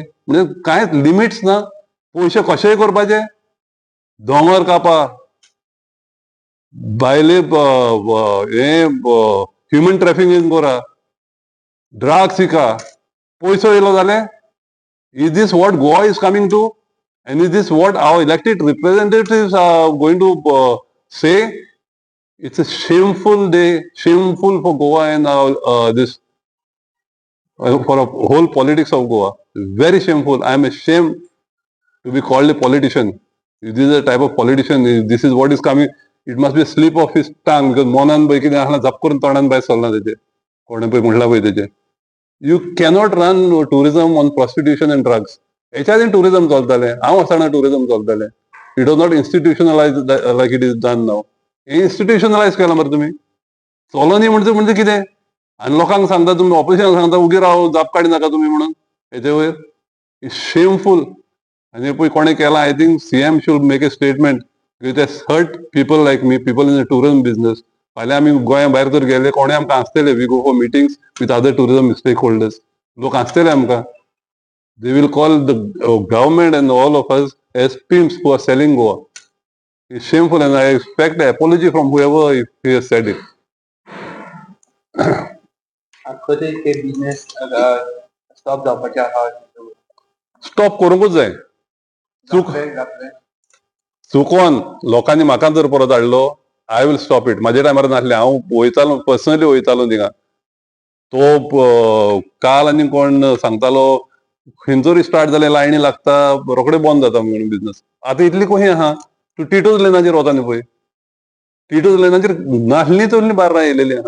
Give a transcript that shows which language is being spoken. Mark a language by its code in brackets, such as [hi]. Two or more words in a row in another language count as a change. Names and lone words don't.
[kok] म्हणजे कांयच लिमिट्स ना. पयशे कशेय करपाचे. दोंगर कापा भायले हे [en] human trafficking [kok] करा ड्रग्स विका पयसो येयलो जाल्यार [en] is this what Goa is coming to? And is this what our elected representatives are going to say? It's a shameful day, shameful for Goa and this for a whole politics of Goa. Very shameful. I am ashamed to be called a politician. If this is a type of politician, if this is what is coming, it must be a slip of his tongue because [kok] मोनान पै कितें आसना झप करून तोंडान भायर सरना तेचे कोणें पळय म्हणला पळय तेचे [en] you cannot run tourism on prostitution and drugs [kok] हेच्या आदीं टुरिझम चलतालें हांव आसतना टुरिझम चलतालें [en] it was not institutionalised like it is done now [kok] हे इन्स्टिट्युशनलायज केलां मरे तुमी चलो न्ही म्हणजे कितें आनी लोकांक सांगता तुमी ऑपोजिशनाक सांगता उगी राव जाप काडी नाका तुमी म्हणून हेचे वयर शेमफूल आनी पळय कोणें केलां [en] I think CM should make a statement it has hurt people like me people in the tourism business [kok] फाल्यां आमी गोंया भायर जर गेले कोणें आमकां आसतले [en] we go for meetings with other tourism stakeholders [kok] लोक आसतले आमकां [en] they will call the government and all of us as pimps who are selling Goa it's shameful and I expect apology from whoever if he has said it [kok] कधी ते [en] business stop [kok] जावपाचे आहा स्टॉप करूंकूच जाय चुकोन लोकांनी म्हाका जर परत हाडलो [en] I will stop it [kok] म्हाज्या टायमार नासलें हांव वयतालो पर्सनली वयतालो थिंगा तो काल आनी कोण सांगतालो खंयचोरी स्टार्ट जालें लायनी लागता रोखडें बंद जाता म्हणून बिझनस आतां इतली खंय आहा तूं टिटोज लेनाचेर वता न्ही पळय टिटोज लेनाचेर नासली तसली बार्रां येयलेली आहा